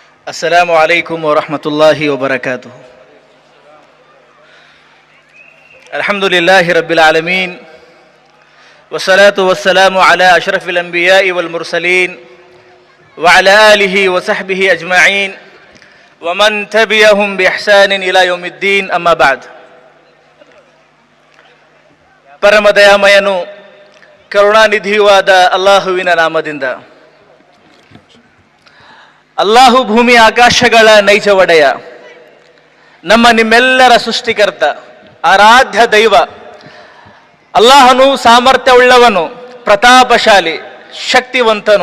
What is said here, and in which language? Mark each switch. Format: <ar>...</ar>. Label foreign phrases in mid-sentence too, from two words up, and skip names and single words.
<ar>السلام عليكم ورحمة الله وبركاته. الحمد لله رب العالمين والصلاة والسلام على أشرف الأنبياء والمرسلين وعلى آله وصحبه أجمعين ومن تبعهم بإحسان إلى يوم الدين. أما بعد.</ar> <kn>ಪರಮ ದಯಾಮಯನು ಕರುಣಾನಿಧಿಯುವಾದ ಅಲ್ಲಾಹುವಿನ ನಾಮದಿಂದ. ಅಲ್ಲಾಹು ಭೂಮಿ ಆಕಾಶಗಳ ನೈಜ ಒಡೆಯ, ನಮ್ಮ ನಿಮ್ಮೆಲ್ಲರ ಸೃಷ್ಟಿಕರ್ತ, ಆರಾಧ್ಯ ದೈವ ಅಲ್ಲಾಹನು ಸಾಮರ್ಥ್ಯವುಳ್ಳವನು, ಪ್ರತಾಪಶಾಲಿ, ಶಕ್ತಿವಂತನು.</kn>